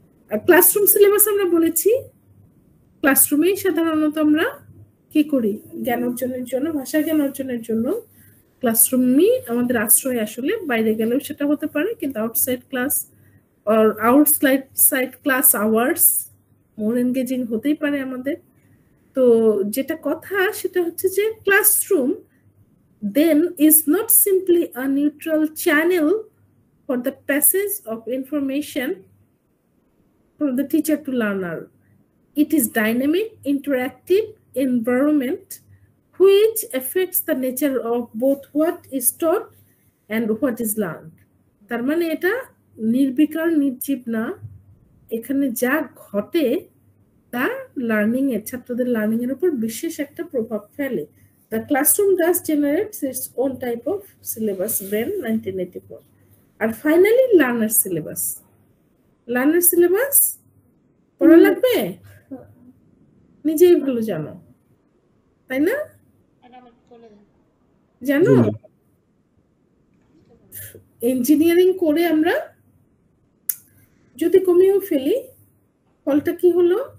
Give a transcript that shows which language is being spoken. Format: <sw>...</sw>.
<bn>আর classroom syllabus আমরা বলেছি, ক্লাসরুমেই সাধারণত আমরা কি করি, জ্ঞান অর্জনের জন্য, ভাষা জ্ঞান অর্জনের জন্য ক্লাসরুমই আমাদের আশ্রয়। আসলে বাইরে গেলেও সেটা হতে পারে, কিন্তু outside class</bn> <en>or outside class hours more engaging</en> <bn>হতেই পারে আমাদের। তো যেটা কথা সেটা হচ্ছে যে classroom</bn> <en>then is not simply a neutral channel for the passage of information from the teacher to learner. It is dynamic, interactive environment which affects the nature of both what is taught and what is learned.</en> <bn>তার মানে এটা নির্বিকার নির্জীব না, এখানে যা ঘটে তা learning এর ছাত্রদের লার্নিং এর উপর বিশেষ একটা প্রভাব ফেলে।</bn> <en>The classroom thus generates its own type of syllabus, Wren 1984.</en> <bn>আর finally learner syllabus. Learner syllabus পড়া লাগবে, নিজেই ভালো জানো, তাই না? জানো ইঞ্জিনিয়ারিং করে আমরা যদি কমিয়েও ফেলি, ফলটা কি হলো?</bn>